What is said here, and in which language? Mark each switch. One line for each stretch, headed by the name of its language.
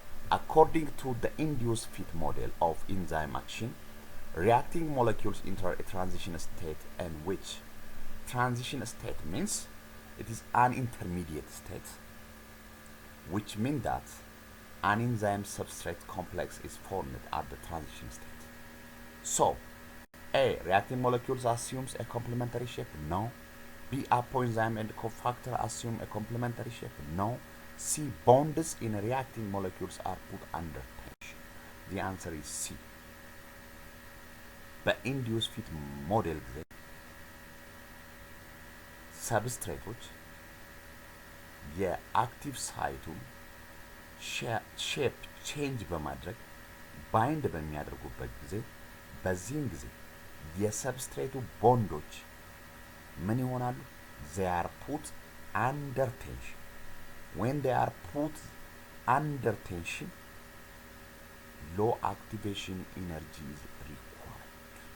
English: According to the induced fit model of enzyme action, reacting molecules enter a transition state, and which transition state means it is an intermediate state, which means that an enzyme substrate complex is formed at the transition state. So, A. Reacting molecules assumes a complementary shape? No. B. Apoenzyme and cofactor assume a complementary shape? No. C. Bonds in reacting molecules are put under tension. The answer is C.
Amharic: በኢንዲዩስ ፊት ሞዴል ጊዜ ሰብስትሬቶች የአክቲቭ ሳይቱን ሼፕ ቼንጅ በማድረግ ባይንድ በሚያደርጉበት ጊዜ በዚህን ጊዜ የሰብስትሬቱ ቦንዶች ምን ይሆናሉ?
English: they are put under tension. When they are put under tension, low activation energy is required.